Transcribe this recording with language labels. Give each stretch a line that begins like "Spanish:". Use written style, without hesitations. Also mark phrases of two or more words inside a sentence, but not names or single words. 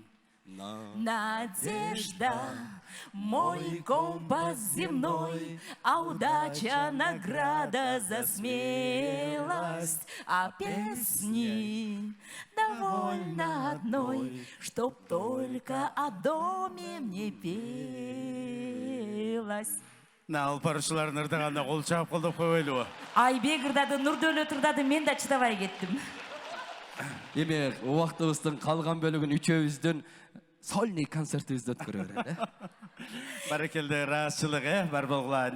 Russian: Надежда, мой компас земной, а удача награда за смелость, а песни довольно одной, чтоб только о доме мне пелось.
Kyrgyz: Алпарушыларын ырдаганда кол чабып кылдып коелу. Айбек ырдады, Нурдөлөт ырдады, мен да чыдабай кеттим. Эми убактыбыздын калган бөлүгүн үчөөбүздүн сольный концертибизди өткөрө берели. Баракелде ыраазчылык, бар болгула.